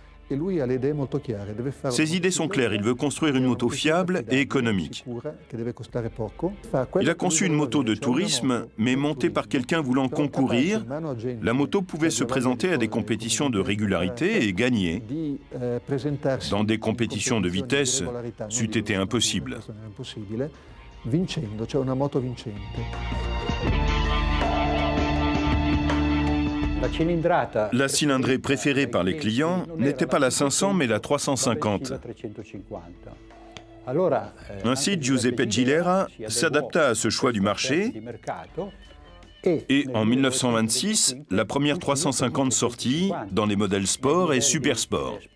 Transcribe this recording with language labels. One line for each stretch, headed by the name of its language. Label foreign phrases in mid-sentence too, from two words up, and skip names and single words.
French: Ses idées sont claires, il veut construire une moto fiable et économique. Il a conçu une moto de tourisme, mais montée par quelqu'un voulant concourir. La moto pouvait se présenter à des compétitions de régularité et gagner. Dans des compétitions de vitesse, c'eût été impossible.
Italian: Vincendo, cioè una moto vincente.
French: La cylindrée préférée par les clients n'était pas la 500 mais la 350. Ainsi, Giuseppe Gilera s'adapta à ce choix du marché et en 1926, la première 350 sortit dans les modèles sport et super sport.